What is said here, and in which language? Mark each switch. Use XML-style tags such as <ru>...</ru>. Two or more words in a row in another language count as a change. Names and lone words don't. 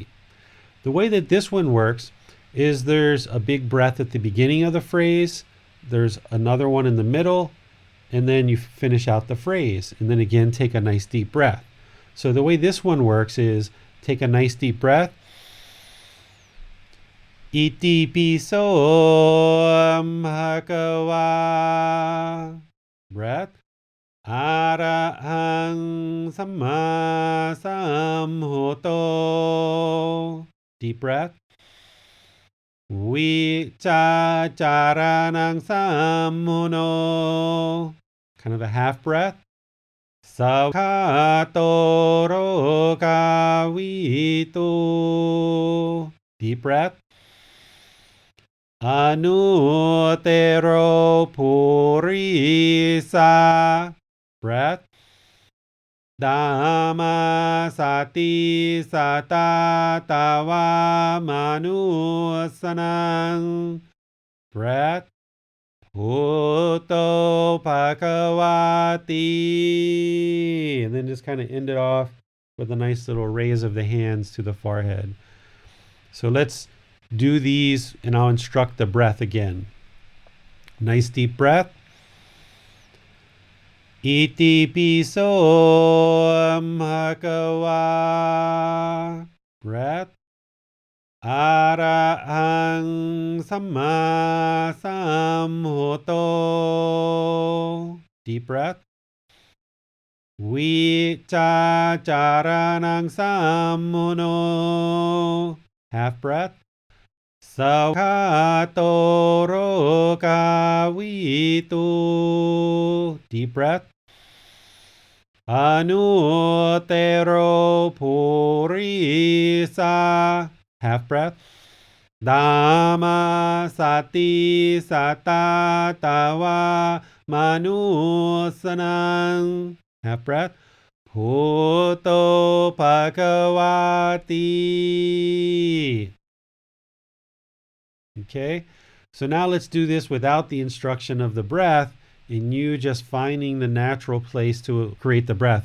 <en>The way that this one works is there's a big breath at the beginning of the phrase, there's another one in the middle, and then you finish out the phrase. And then again, take a nice deep breath. So the way this one works is take a nice deep breath.</en> <pi>Iti piso bhagava, breath. Arahang samma sambuddho,</pi> <en>deep breath.</en> <pi>Vichacharanang sammuno,</pi> <en>kind of a half breath.</en> <pi>Sakhato rogavitu,</pi> <en>deep breath.</en> <pi>Anutero purisa, breath. Dhamma sati satatawa manusanang,</pi> <en>breath.</en> <pi>Bhutto bhagavati.</pi> <en>And then just kind of end it off with a nice little raise of the hands to the forehead. So let's do these and I'll instruct the breath again. Nice deep breath.</en> <pi>Iti piso bhagava, breath. Arahang samma sambuddho,</pi> <en>deep breath.</en> <pi>Vichacharanang sammuno,</pi> <en>half breath. Sakatorokawitu. Deep breath.</en> <pi>Anutero purisa.</pi> <en>Half breath.</en> <pi>Dhamma sati satatawa manusanang.</pi> <en>Half breath.</en> <pi>Bhuto Bhagavati.</pi> <en>Okay, so now let's do this without the instruction of the breath and you just finding the natural place to create the breath.</en>